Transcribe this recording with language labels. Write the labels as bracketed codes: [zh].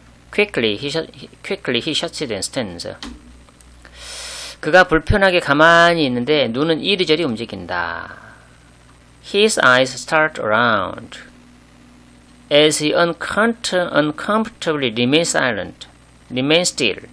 [en] Quickly he shuts it and stands. [ko] 그가 불편하게 가만히 있는데 눈은 이리저리 움직인다. [en] His eyes start around as he uncomfortably remains still.